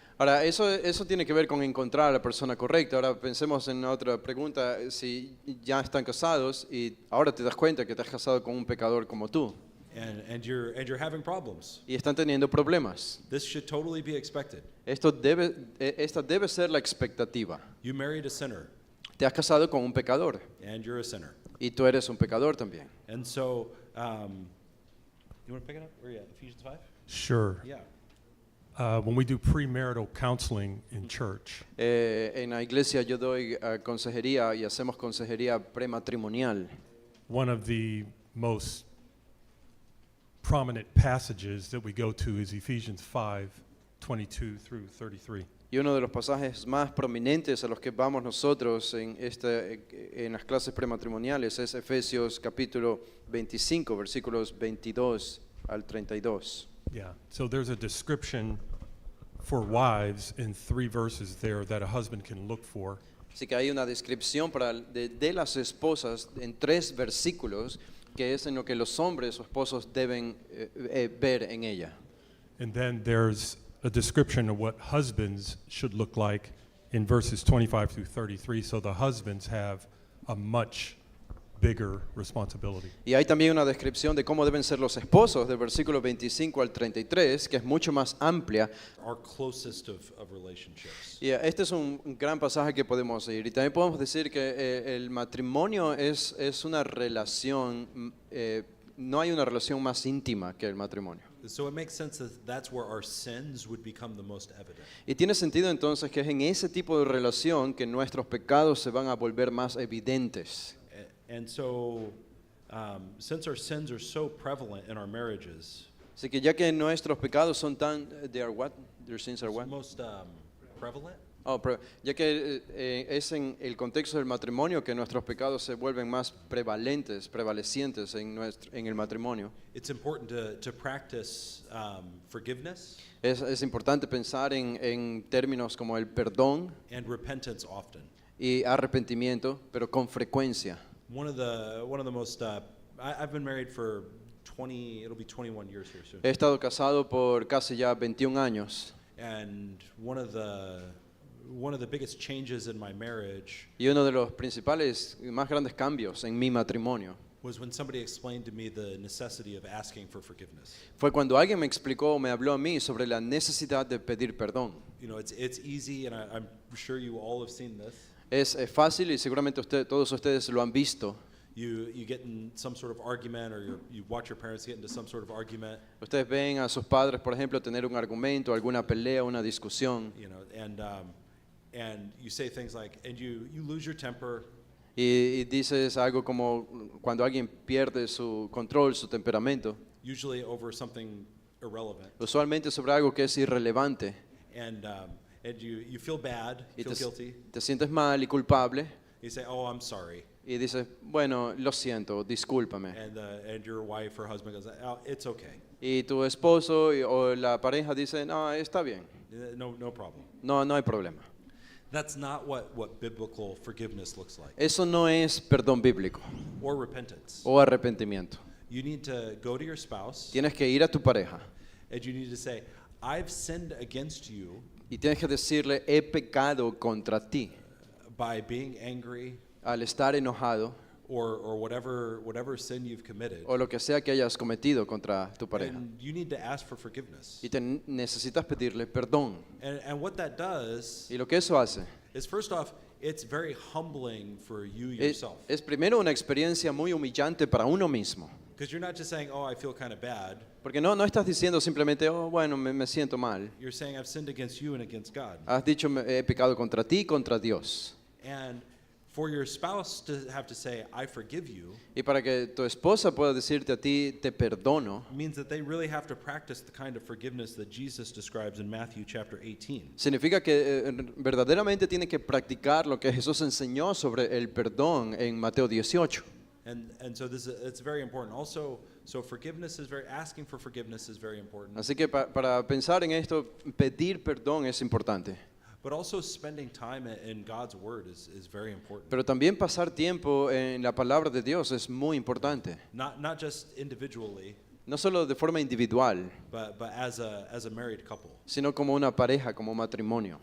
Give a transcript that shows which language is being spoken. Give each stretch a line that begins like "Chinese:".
Spanish: Ahora, eso tiene que ver con encontrar a la persona correcta. Ahora pensemos en otra pregunta. Si ya están casados y ahora te das cuenta que te has casado con un pecador como tú
English: And you're having problems.
Spanish: y están teniendo problemas.
English: This should totally be expected.
Spanish: Esta debe ser la expectativa.
English: You married a sinner,
Spanish: Te has casado con un pecador
English: and you're a sinner.
Spanish: y tú eres un pecador también.
English: And so, you want to pick it up? Where are you at? Ephesians 5? Sure. Yeah. When we do premarital counseling in church,
Spanish: En la iglesia yo doy consejería y hacemos consejería prematrimonial.
English: one of the most prominent passages that we go to is Ephesians 5:22 through 33.
Spanish: Y uno de los pasajes más prominentes a los que vamos nosotros en las clases prematrimoniales es Efesios capítulo 25, versículos 22 al 32.
English: Yeah. So there's a description for wives in 3 verses there that a husband can look for.
Spanish: Así que hay una descripción de las esposas en 3 versículos que es en lo que los hombres o esposos deben ver en ella.
English: And then there's a description of what husbands should look like in verses 25 through 33. So the husbands have a much bigger responsibility.
Spanish: Y hay también una descripción de cómo deben ser los esposos, del versículo 25 al 33, que es mucho más amplia.
English: Our closest of relationships.
Spanish: Y este es un gran pasaje que podemos seguir. Y también podemos decir que el matrimonio es una relación, no hay una relación más íntima que el matrimonio.
English: So it makes sense that that's where our sins would become the most evident.
Spanish: Y tiene sentido entonces que es en ese tipo de relación que nuestros pecados se van a volver más evidentes.
English: And so, since our sins are so prevalent in our marriages,
Spanish: Así que ya que nuestros pecados son tan,
English: their sins are what? most prevalent,
Spanish: Pero ya que es en el contexto del matrimonio que nuestros pecados se vuelven más prevalecientes en el matrimonio,
English: it's important to practice forgiveness
Spanish: es importante pensar en términos como el perdón
English: and repentance often.
Spanish: y arrepentimiento, pero con frecuencia.
English: One of the most I've been married for 20, it'll be 21 years here soon.
Spanish: He estado casado por casi ya 21 años
English: And one of the biggest changes in my marriage
Spanish: y uno de los principales y más grandes cambios en mi matrimonio
English: was when somebody explained to me the necessity of asking for forgiveness.
Spanish: fue cuando alguien me explicó o me habló a mí sobre la necesidad de pedir perdón.
English: You know, it's easy, and I'm sure you all have seen this.
Spanish: Es fácil y seguramente todos ustedes lo han visto.
English: You get in some sort of argument, or you watch your parents get into some sort of argument,
Spanish: Ustedes ven a sus padres, por ejemplo, tener un argumento, alguna pelea, una discusión,
English: you know, and you say things like, and you lose your temper,
Spanish: Y dices algo como cuando alguien pierde su control, su temperamento,
English: usually over something irrelevant.
Spanish: usualmente sobre algo que es irrelevante,
English: And you feel bad,
Spanish: y
English: feel guilty.
Spanish: te sientes mal y culpable,
English: You say, oh, I'm sorry.
Spanish: y dices, bueno, lo siento, discúlpame.
English: And your wife or husband goes, oh, it's okay.
Spanish: Y tu esposo o la pareja dice, no, está bien,
English: No problem.
Spanish: no hay problema.
English: That's not what biblical forgiveness looks like,
Spanish: Eso no es perdón bíblico
English: or repentance.
Spanish: o arrepentimiento.
English: You need to go to your spouse
Spanish: Tienes que ir a tu pareja
English: and you need to say, I've sinned against you
Spanish: y tienes que decirle, he pecado contra ti
English: by being angry
Spanish: al estar enojado
English: or whatever sin you've committed.
Spanish: o lo que sea que hayas cometido contra tu pareja.
English: And you need to ask for forgiveness.
Spanish: Y necesitas pedirle perdón.
English: And what that does
Spanish: Y lo que eso hace
English: is, first off, it's very humbling for you
Spanish: es,
English: yourself.
Spanish: es primero una experiencia muy humillante para uno mismo.
English: Because you're not just saying, oh, I feel kind of bad.
Spanish: Porque no estás diciendo simplemente, oh, bueno, me siento mal.
English: You're saying, I've sinned against you and against God.
Spanish: Has dicho, he pecado contra ti y contra Dios.
English: And for your spouse to have to say, I forgive you,
Spanish: Y para que tu esposa pueda decirte a ti, te perdono,
English: means that they really have to practice the kind of forgiveness that Jesus describes in Matthew chapter 18.
Spanish: significa que verdaderamente tiene que practicar lo que Jesús enseñó sobre el perdón en Mateo 18.
English: And so it's very important. Also, so asking for forgiveness is very important.
Spanish: Así que para pensar en esto, pedir perdón es importante.
English: But also spending time in God's word is very important.
Spanish: Pero también pasar tiempo en la palabra de Dios es muy importante.
English: Not just individually,
Spanish: No solo de forma individual,
English: but as a married couple.
Spanish: sino como una pareja, como matrimonio.